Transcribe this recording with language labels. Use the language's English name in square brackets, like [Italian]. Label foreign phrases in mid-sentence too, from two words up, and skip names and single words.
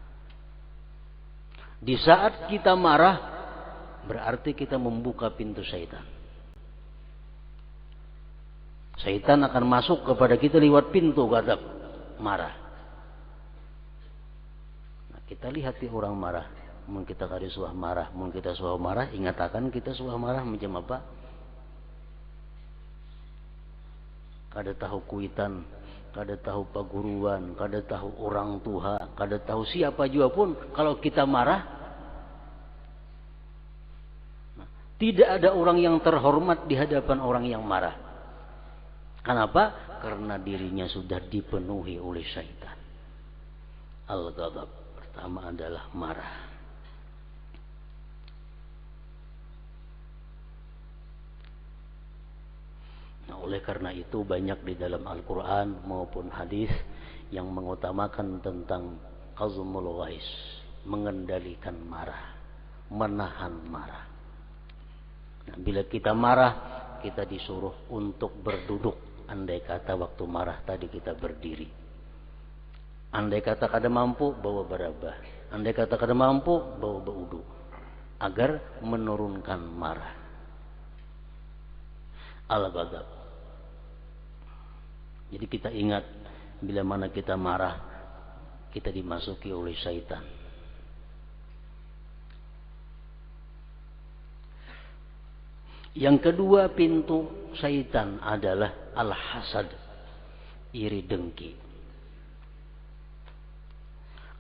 [Indonesian] Di saat kita marah, berarti kita membuka pintu syaitan. Syaitan akan masuk kepada kita lewat pintu ghadab, marah. Nah, kita lihat di orang marah. [Banjar] Mungkin kita kali suah marah, mungkin kita suah marah, ingatakan kita suah marah macam apa? Kada tahu kuitan, kada tahu paguruan, kada tahu orang tua, [Indonesian] kada tahu siapa juga pun, kalau kita marah, tidak ada orang yang terhormat di hadapan orang yang marah. Kenapa? Karena dirinya sudah dipenuhi oleh syaitan. Al-ghadab pertama adalah marah. Nah, oleh karena itu banyak di dalam Al-Quran maupun hadis yang mengutamakan tentang [Arabic] qazmul ghais, [Indonesian] mengendalikan marah, menahan marah. Nah, bila kita marah, kita disuruh untuk berduduk. [Banjar] Andai kata waktu marah tadi kita berdiri. Andai kata kada mampu, bawa barabah. Andai kata kada mampu, bawa baudu. [Indonesian] Agar menurunkan marah. Al-ghadab. Jadi kita ingat, bila mana kita marah, kita dimasuki oleh syaitan. Yang kedua pintu syaitan adalah al-hasad, iri dengki.